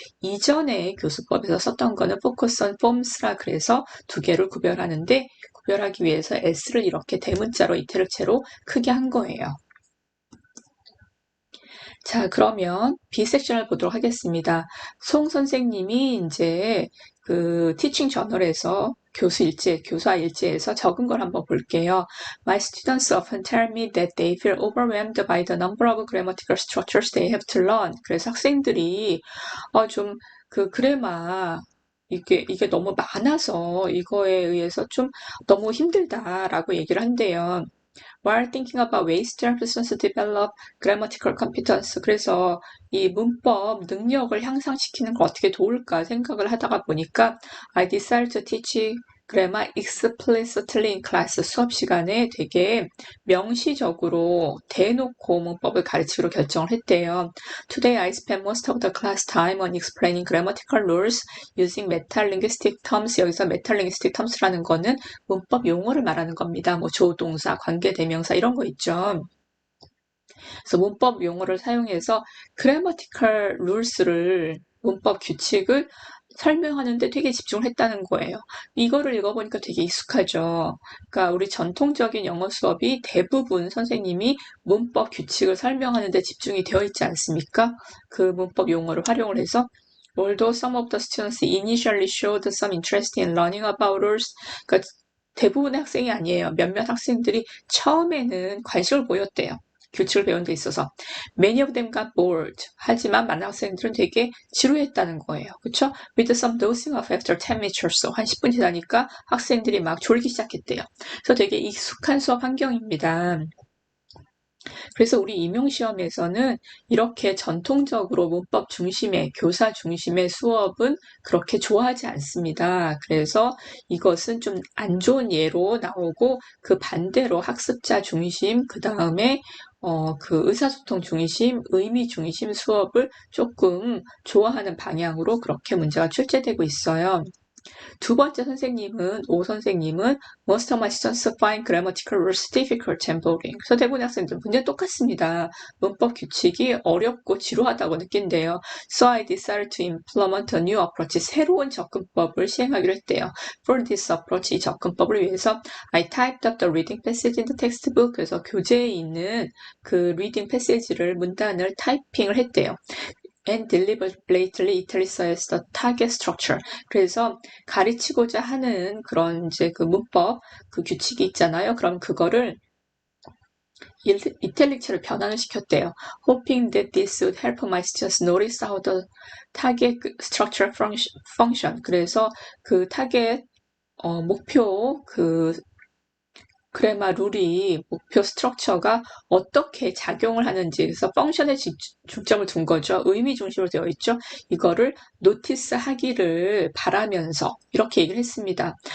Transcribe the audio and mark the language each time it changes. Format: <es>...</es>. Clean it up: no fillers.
<ko>이전에 교수법에서 썼던 거는 focus on forms라 그래서 두 개를 구별하는데 구별하기 위해서 S를 이렇게 대문자로 이태르체로 크게 한 거예요. 자, 그러면 B섹션을 보도록 하겠습니다. 송 선생님이 이제 그 티칭 저널에서 교수와 일지에서 적은 걸 한번 볼게요.</ko> <en>My students often tell me that they feel overwhelmed by the number of grammatical structures they have to learn.</en> <ko>그래서 학생들이 좀 그 그래마 이게 너무 많아서 이거에 의해서 좀 너무 힘들다라고 얘기를 한대요.</ko> <en>While thinking about ways to help students develop grammatical competence.</en> <ko>그래서 이 문법 능력을 향상시키는 걸 어떻게 도울까 생각을 하다가 보니까</ko> <en>I decided to teach grammar explicitly in class.</en> <ko>수업 시간에 되게 명시적으로 대놓고 문법을 가르치기로 결정을 했대요.</ko> <en>Today I spent most of the class time on explaining grammatical rules using metalinguistic terms.</en> <ko>여기서 metalinguistic terms라는 거는 문법 용어를 말하는 겁니다. 뭐 조동사, 관계대명사 이런 거 있죠. 그래서 문법 용어를 사용해서 grammatical rules를 문법 규칙을 설명하는데 되게 집중을 했다는 거예요. 이거를 읽어보니까 되게 익숙하죠. 그러니까 우리 전통적인 영어 수업이 대부분 선생님이 문법 규칙을 설명하는데 집중이 되어 있지 않습니까? 그 문법 용어를 활용을 해서</ko> <en>Although some of the students initially showed some interest in learning about rules,</en> <ko>그러니까 대부분의 학생이 아니에요. 몇몇 학생들이 처음에는 관심을 보였대요. 규칙을 배우는 데 있어서.</ko> <en>Many of them got bored.</en> <ko>하지만 많은 학생들은 되게 지루했다는 거예요. 그렇죠?</ko> <en>With some dozing off after 10 minutes or so.</en> <ko>한 10분 지나니까 학생들이 막 졸기 시작했대요. 그래서 되게 익숙한 수업 환경입니다. 그래서 우리 임용시험에서는 이렇게 전통적으로 문법 중심의, 교사 중심의 수업은 그렇게 좋아하지 않습니다. 그래서 이것은 좀 안 좋은 예로 나오고 그 반대로 학습자 중심, 그 다음에 그 의사소통 중심, 의미 중심 수업을 조금 좋아하는 방향으로 그렇게 문제가 출제되고 있어요. 두 번째 선생님은, 오 선생님은</ko> <en>Most of my students find grammatical rules difficult and boring.</en> <ko>그래서 대부분 학생들 문제 똑같습니다. 문법 규칙이 어렵고 지루하다고 느낀대요.</ko> <en>So I decided to implement a new approach.</en> <ko>새로운 접근법을 시행하기로 했대요.</ko> <en>For this approach,</en> <ko>이 접근법을 위해서</ko> <en>I typed up the reading passage in the textbook.</en> <ko>그래서 교재에 있는 그 reading passage를 문단을 타이핑을 했대요.</ko> <en>and deliberately italicized the target structure.</en> <ko>그래서 가르치고자 하는 그런 이제 그 문법, 그 규칙이 있잖아요. 그럼 그거를 이탈릭체로 변환을 시켰대요.</ko> <en>Hoping that this would help my students notice how the target structure function.</en> <ko>그래서 그 타겟 목표 그 그래마 룰이 목표 스트럭처가 어떻게 작용을 하는지 그래서 펑션에 중점을 둔 거죠. 의미 중심으로 되어 있죠. 이거를 노티스 하기를 바라면서 이렇게 얘기를 했습니다.</ko>